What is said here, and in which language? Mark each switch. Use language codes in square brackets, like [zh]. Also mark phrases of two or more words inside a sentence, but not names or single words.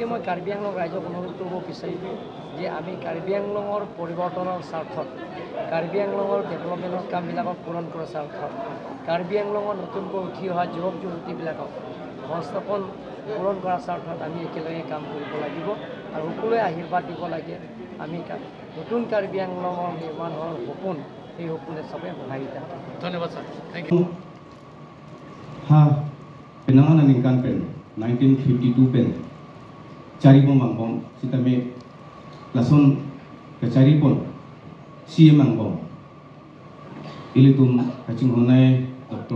[as] মই কাৰ্বি আংলং ৰাইজক অনুৰোধ কৰিব বিচাৰিম যে আমি কাৰ্বি আংলঙৰ পৰিৱৰ্তনৰ স্বাৰ্থত কাৰ্বি আংলঙৰ ডেভেলপমেণ্টৰ কামবিলাকক পূৰণ কৰাৰ স্বাৰ্থত কাৰ্বি আংলঙৰ নতুনকৈ উঠি অহা যুৱক যুৱতীবিলাকক সংস্থাপন পূৰণ কৰাৰ স্বাৰ্থত আমি একেলগে কাম কৰিব লাগিব আৰু সকলোৱে আশীৰ্বাদ দিব লাগে আমি নতুন কাৰ্বি আংলঙৰ নিৰ্মাণ হোৱাৰ সপোন এই সপোনে চবে সহায়িতা ধন্যবাদ স্যার [en] thank you [mjw] ha penangan ningkan pen 1952 pen cari bom bang sitame lason ke cari pon si mang bom ilitum kacing honai Dr.